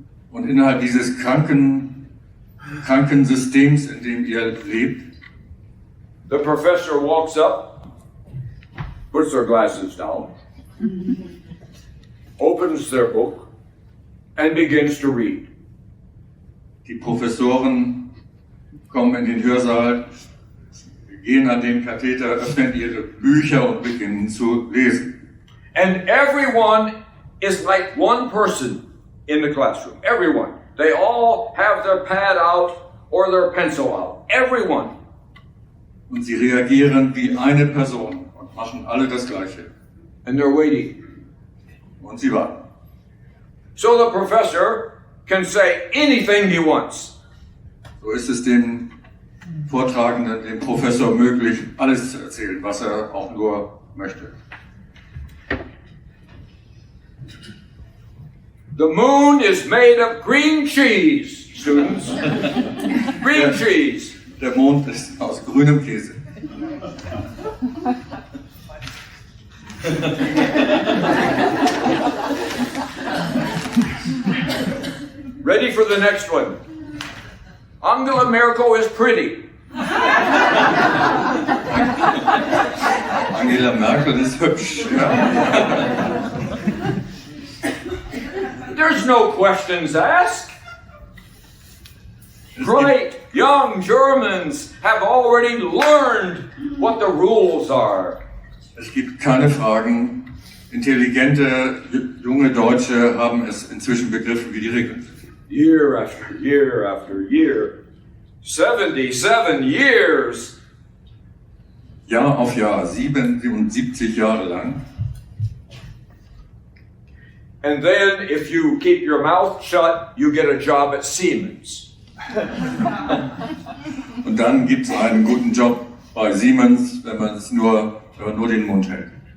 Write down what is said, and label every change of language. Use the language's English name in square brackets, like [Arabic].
[German] Und innerhalb dieses Krankensystems, in dem ihr lebt, [English] The professor walks up, puts their glasses down, opens their book, and begins to read. [German] die Professoren kommen in den Hörsaal, gehen an den Katheter, öffnen ihre Bücher und beginnen zu lesen. [English] And everyone is like one person in the classroom. Everyone. They all have their pad out or their pencil out. Everyone. [German] Und sie reagieren wie eine Person und machen alle das Gleiche. [English] And they're waiting. [German] Und sie warten. [English] So the professor can say anything he wants. [German] So ist es dem Vortragenden, dem Professor möglich, alles zu erzählen, was er auch nur möchte. [English] The moon is made of green cheese, students. Green cheese. [German] Der Mond ist aus grünem Käse. [English] Ready for the next one. Angela Merkel is pretty. [German] Angela Merkel ist hübsch. Ja. [English] There's no questions asked. Bright young Germans have already learned what the rules are. [German] Es gibt keine Fragen. Intelligente junge Deutsche haben es inzwischen begriffen, wie die Regeln sind. [English] Year after year after year. 77 years. [German] Jahr auf Jahr, 77 Jahre lang. [English] And then if you keep your mouth shut, you get a job at Siemens. [German] Und dann gibt es einen guten Job bei Siemens, wenn man nur den Mund hält.